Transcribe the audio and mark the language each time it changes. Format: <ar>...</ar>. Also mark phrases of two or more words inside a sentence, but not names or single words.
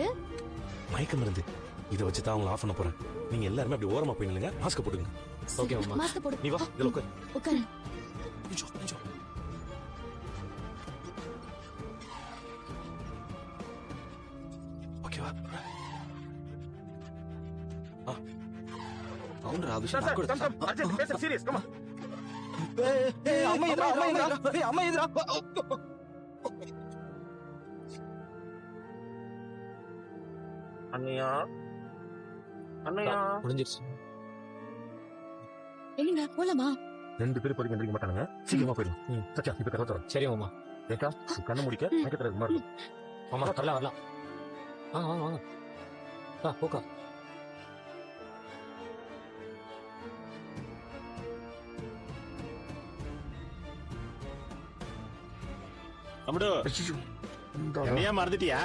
<ta>மயக்கம் இருந்து இதை வச்சு தான் அவங்களை ஆஃப் பண்ண போறேன். நீங்க எல்லாருமே அப்படி ஓரமா போய் நில்லுங்க, மாஸ்க் போடுங்க. ஓகே மாமா. மாஸ்க் போடு. நீ வா, இதுல உட்காரு. உட்காரு. ஓகேவா?</ta> <te>అవునరా, ఆ విషయం సార్ నాకు కూడా</te> <en>come come urgent patient serious come.</en> <te>అమ్మ ఎదురా. అన్నయ్య అన్నయ్య</te> <ta>முடிஞ்சிருச்சு. என்னங்க போலாமா? 2 பேரும் பொறுக்க எந்திரிக்க மாட்டானுங்க, சீக்கிரமா போயிடும். சச்சா இப்ப கதை தரோம். சரி மாமா. ரேகா கண்ணை முடிக்க மயக்கத்துல மாதிரி. மாமா வரலாம். வாங்க வாங்க வாங்க. போக்கா. அம்முடு, என்னையா மறந்துட்டியா?</ta>